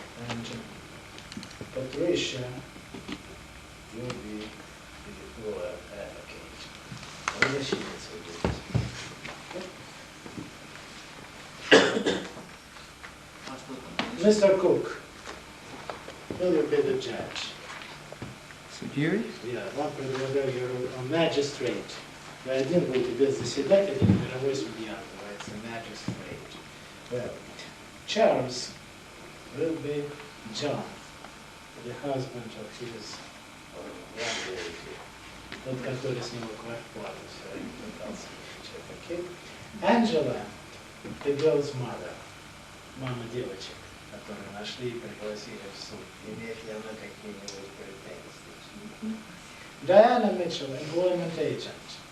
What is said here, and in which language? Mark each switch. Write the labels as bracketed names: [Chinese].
[English] And Patricia, you will be the lawyer advocate. [Russian] Вы защитница будете. [English] Mr. Cook, will you be the judge? [Russian] Судьей? Я вам предлагаю роль magistrate. Вы один будете без заседателя, мировой судья, называется magistrate. [English] Well, Charles will be John, the husband of his landlady. [Russian] Тот, который снимал квартплату все время пытался получать, okay? Angela, [English] the girl's mother, [Russian] мама девочек, которые нашли и пригласили в суд. Имеет ли она какие-нибудь претензии? [English] Diana Mitchell, employment agent.